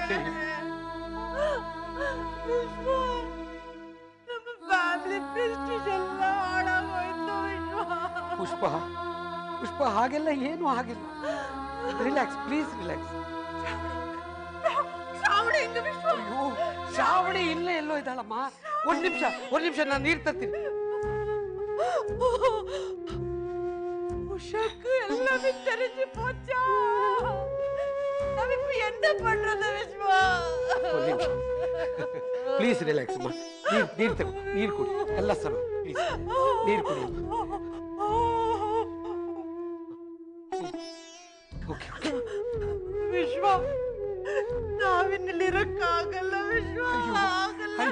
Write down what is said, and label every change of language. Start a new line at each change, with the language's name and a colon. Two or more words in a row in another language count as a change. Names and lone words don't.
Kannada: ಪುಷ್ಪ ಪುಷ್ಪ ಹಾಗೆಲ್ಲ ಏನು ಆಗಿಲ್ಲ.
English: relax please, relax.
Kannada: ಅಯ್ಯೋ ಶ್ರಾವಣಿ ಇಲ್ಲೇ ಎಲ್ಲೋ ಇದ್ದಾಳಮ್ಮ. ಒಂದ್ ನಿಮಿಷ ನಾನು ನೀರು ತರ್ತೀನಿ.
Tamil: உஷாக்கு எல்லாமே தெரிஞ்சு போச்சா? நம்ம இப்ப என்ன பண்றது விஸ்வா?
English: please relax
Kannada: ಅಮ್ಮ. ನೀರು ತಗೋ, ನೀರು ಕುಡಿ, ಎಲ್ಲ
English: sir please
Kannada: ನೀರು ಕುಡಿ. ಓಕೆ ವಿಶ್ವ, ನಾವಿನ್ನಲ್ಲಿರಕ್ಕಾಗಲ್ಲ ವಿಶ್ವ, ಆಗಲ್ಲ.